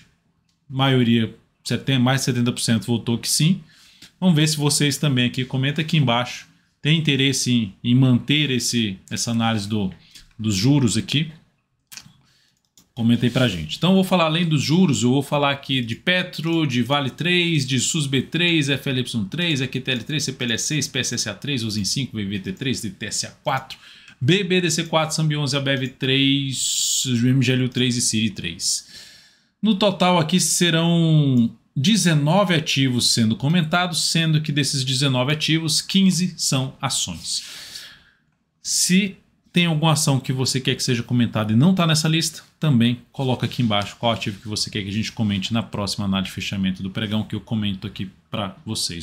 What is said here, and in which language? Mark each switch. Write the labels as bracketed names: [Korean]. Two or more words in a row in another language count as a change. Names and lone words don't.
[Portuguese] Maioria, mais de 70% votou que sim. Vamos ver se vocês também aqui, comenta aqui embaixo. Tem interesse em manter essa análise dos juros aqui? Comenta aí pra gente. Então eu vou falar além dos juros, eu vou falar aqui de Petro, de Vale 3, de SUSB3, FLY3, EQTL3, CPLE6, PSSA3, USIN 5, VVT3, DTSA4, BBDC4, Sambi11, ABEV3, MGLU3 e CIRI3. No total aqui serão 19 ativos sendo comentados, sendo que desses 19 ativos, 15 são ações. Se tem alguma ação que você quer que seja comentada e não está nessa lista, também coloca aqui embaixo qual ativo que você quer que a gente comente na próxima análise de fechamento do pregão, que eu comento aqui para vocês.